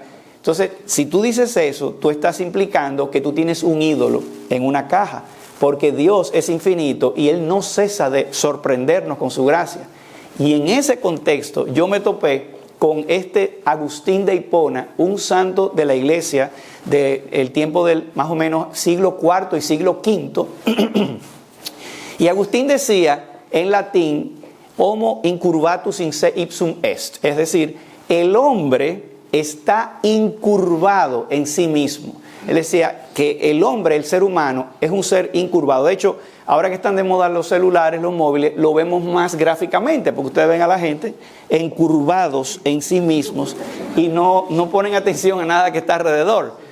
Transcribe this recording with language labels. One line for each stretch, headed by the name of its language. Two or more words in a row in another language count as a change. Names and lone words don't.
Spanish: Entonces, si tú dices eso, tú estás implicando que tú tienes un ídolo en una caja, porque Dios es infinito y Él no cesa de sorprendernos con su gracia. Y en ese contexto yo me topé con este Agustín de Hipona, un santo de la iglesia del tiempo del más o menos siglo IV y siglo V. Y Agustín decía en latín,
Latin: homo incurvatus in se ipsum est,
Spanish: es decir, el hombre está incurvado en sí mismo. Él decía que el hombre, el ser humano, es un ser incurvado. De hecho, ahora que están de moda los celulares, los móviles, lo vemos más gráficamente, porque ustedes ven a la gente encurvados en sí mismos y no ponen atención a nada que está alrededor.